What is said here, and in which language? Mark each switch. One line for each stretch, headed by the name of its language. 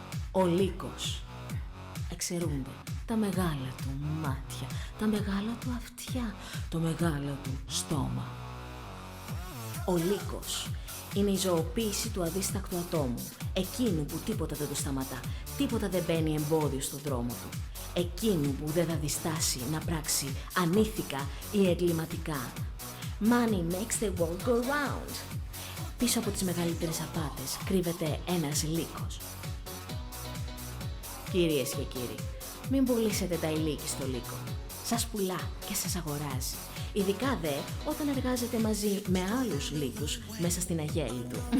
Greek: Ο λύκος. Εξαιρούνται τα μεγάλα του μάτια, τα μεγάλα του αυτιά, το μεγάλο του στόμα. Ο λύκος είναι η ζωοποίηση του αδίστακτου ατόμου, εκείνου που τίποτα δεν το σταματά, τίποτα δεν μπαίνει εμπόδιο στον δρόμο του, εκείνου που δεν θα διστάσει να πράξει ανήθικα ή εγκληματικά.
English: Money makes the world go round.
Greek: Πίσω από τις μεγαλύτερες απάτες κρύβεται ένας λύκος. Κυρίες και κύριοι, μην πουλήσετε τα ηλίκη στο λύκο. Σας πουλά και σας αγοράζει. Ειδικά δε όταν εργάζεται μαζί με άλλους λύκους μέσα στην αγέλη του.